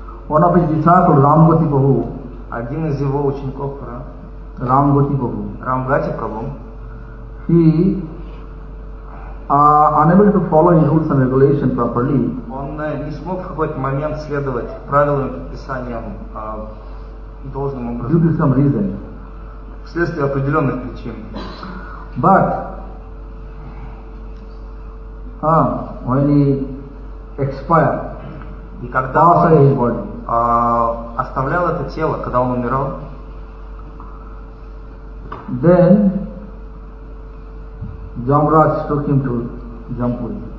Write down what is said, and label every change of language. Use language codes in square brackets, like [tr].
[en] One of his disciples, Рамгати Бабу. [ru] Один из его учеников, Рамгати Бабу. Рамгати Бабу. [en] He unable to follow his rules and regulations properly. [ru] Он не смог в какой-то момент следовать правилам и предписаниям должным образом. [en] Due to some reason. [ru] Вследствие определенных причин. [en] But when he expired, [ru] и когда он оставлял это тело, когда он умирал, [en] then Jamraj took him to Jampuri.